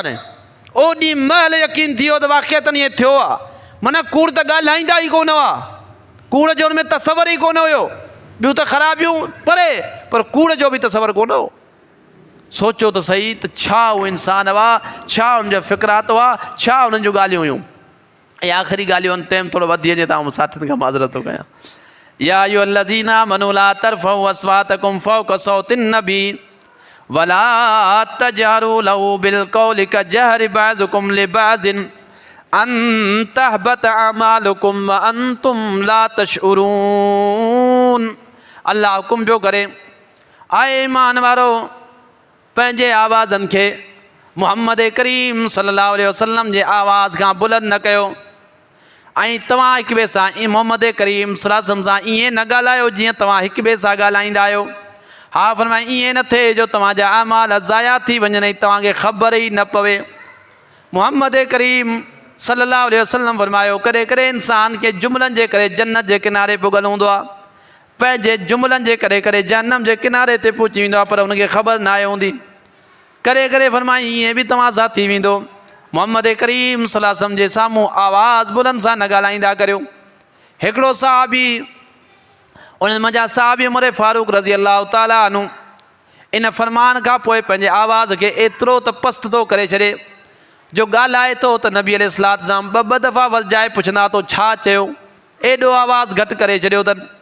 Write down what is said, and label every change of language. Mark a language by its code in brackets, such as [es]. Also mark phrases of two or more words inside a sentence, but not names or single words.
[sd] ओॾी महिल यकीन थी वियो त वाक़िअतन ईअं थियो आहे, माना कूड़ त ॻाल्हाईंदा ई कोन हुआ, कूड़ जो हुन में तसवर ई कोन हुयो। ॿियूं त ख़राबियूं परे, पर कूड़ जो बि तसवर कोन हो। सोचो त सही त छा उहो इंसान हुआ, छा हुनजा फ़िक्रात हुआ, छा हुननि जूं ॻाल्हियूं हुयूं। ऐं आख़िरी ॻाल्हियूं आहिनि, टाइम थोरो वधी वञे त आउं साथियुनि खां माज़रत थो कयां। [ar] يا أيها الذين آمنوا لا ترفعوا أصواتكم فوق صوت النبي ولا تجهروا له بالقول كجهر بعضكم لبعض أن تحبط أعمالكم وأنتم لا تشعرون. [sd] अल्लाह हुकुम पियो करे, आए ईमान वारो, पंहिंजे आवाज़नि खे मुहम्मद करीम [ar] صلى الله عليه وسلم [sd] जे आवाज़ खां बुलंद न कयो, ऐं तव्हां हिक ॿिए सां मुहम्मद करीम [ar] صلى الله عليه وسلم [sd] सां ईअं न ॻाल्हायो जीअं तव्हां हिक ॿिए सां ॻाल्हाईंदा आहियो। हा फरमाए ईअं न थिए जो तव्हांजा अमाल ज़ाया थी वञनि ऐं तव्हांखे ख़बर ई न पवे। मुहम्मद करीम [ar] صلى الله عليه وسلم [sd] फरमायो, कॾहिं कॾहिं इंसान खे जुमलनि जे करे जन्नत जे किनारे पुगल हूंदो आहे, पंहिंजे जुमलनि जे करे करे जहन्नम जे किनारे ते पहुची वेंदो आहे, पर हुनखे ख़बर न आहे हूंदी। कॾहिं कॾहिं फरमाई ईअं बि तव्हां सां थी वेंदो, मुहम्मद करीम [ar] صلى الله عليه وسلم [sd] जे साम्हूं आवाज़ बुलंद सां न ॻाल्हाईंदा करियो। हिकिड़ो साहबी, उन मंझां साहबी उमर फारूक [ar] رضي الله تعالى عنه, [sd] इन फरमान खां पोइ पंहिंजे आवाज़ खे एतिरो त पस्त थो करे छॾे जो ॻाल्हाए थो त नबी अलैहिस्सलाम ॿ दफ़ा वॼाए पुछंदा तो छा चयो, एॾो आवाज़ घटि करे छॾियो अथनि।